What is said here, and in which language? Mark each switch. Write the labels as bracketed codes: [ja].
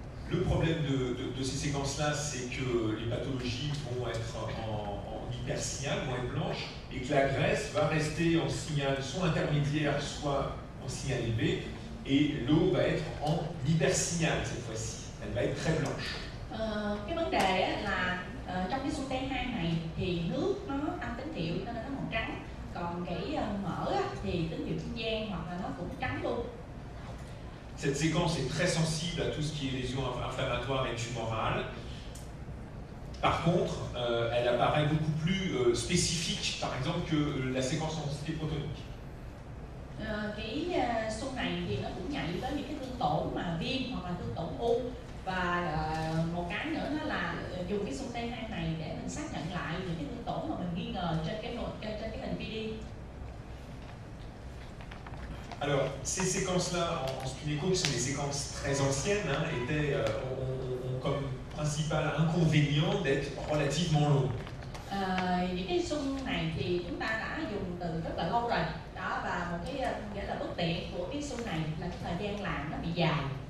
[fr] Le problème de ces séquences-là, c'est que les pathologies vont être en hypersignal, vont être blanches, et que la graisse va rester en signal soit intermédiaire, soit en signal élevé, et l'eau va être en hypersignal cette fois-ci. Elle va être très blanche. [vi] Cái vấn đề là trong cái xung T2 này thì nước nó tăng tín hiệu nên nó màu trắng, còn cái mỡ thì tín hiệu trung gian hoặc là nó cũng trắng luôn. [fr] Cette séquence est très sensible à tout ce qui est lésions inflammatoires et tumorales. Par contre, elle apparaît beaucoup plus spécifique, par exemple, que la séquence en densité protonique. [vi] Cái xung này thì nó cũng nhạy với những cái thương tổn mà viêm hoặc là thương tổn u, và một cái nữa đó là dùng cái xung T2 này để mình xác nhận lại những cái thương tổn mà mình nghi ngờ trên cái hình PD. [fr] Alors, ces séquences-là en spinnéco, qui sont des séquences très anciennes, ont comme principal inconvénient d'être relativement longues. [vi] Những cái xung này thì chúng ta đã dùng từ rất là lâu rồi, đó, và một cái nghĩa là bất tiện của cái xung này là cái thời gian làm nó bị dài.